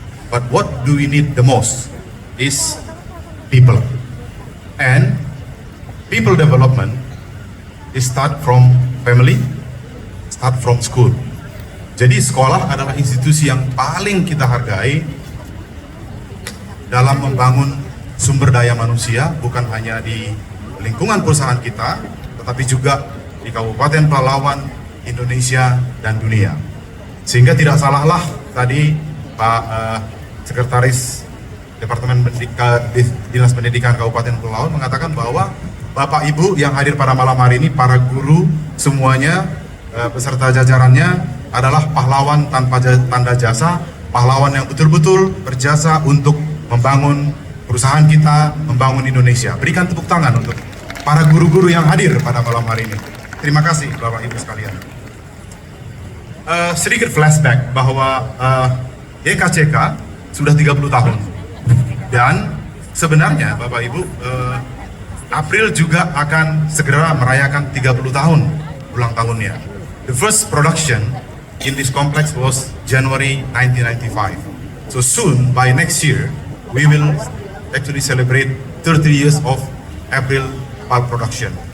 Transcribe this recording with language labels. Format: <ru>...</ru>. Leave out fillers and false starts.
<en>But what do we need the most is people. And people development is start from family, start from school.</en> <id>Jadi sekolah adalah institusi yang paling kita hargai dalam membangun sumber daya manusia, bukan hanya di lingkungan perusahaan kita, tetapi juga di Kabupaten Pelalawan, Indonesia, dan dunia. Sehingga tidak salahlah tadi Pak Sekretaris Departemen Dinas Pendidikan Kabupaten Pelalawan mengatakan bahwa Bapak Ibu yang hadir pada malam hari ini, para guru semuanya beserta jajarannya adalah pahlawan tanpa tanda jasa, pahlawan yang betul-betul berjasa untuk membangun perusahaan kita, membangun Indonesia. Berikan tepuk tangan untuk para guru-guru yang hadir pada malam hari ini. Terima kasih Bapak Ibu sekalian. Sedikit flashback bahwa YKCK sudah 30 tahun. Dan sebenarnya Bapak Ibu, April juga akan segera merayakan 30 tahun ulang tahunnya.</id> <en>The first production in this complex was January 1995. So soon, by next year, we will actually celebrate 30 years of April pulp production.</en>